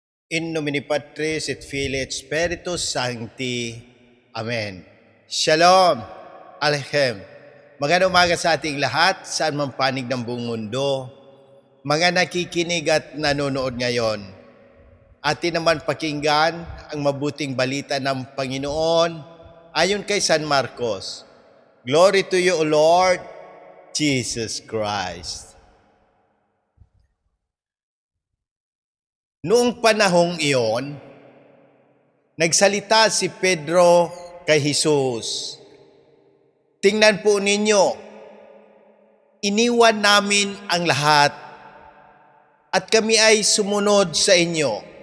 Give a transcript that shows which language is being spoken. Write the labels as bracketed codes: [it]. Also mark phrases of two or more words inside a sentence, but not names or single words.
[la] In nomine Patris et Filii et Spiritus Sancti. [he] Amen. Shalom. Aleichem. [tl] Magandang umaga sa ating lahat, saan man panig ng buong mundo. Mga nakikinig at nanonood ngayon, atin naman pakinggan ang mabuting balita ng Panginoon ayon kay San Marcos. [en] Glory to you, O Lord Jesus Christ. [tl] Noong panahong iyon, nagsalita si Pedro kay Jesus. Tingnan po ninyo, iniwan namin ang lahat at kami ay sumunod sa inyo.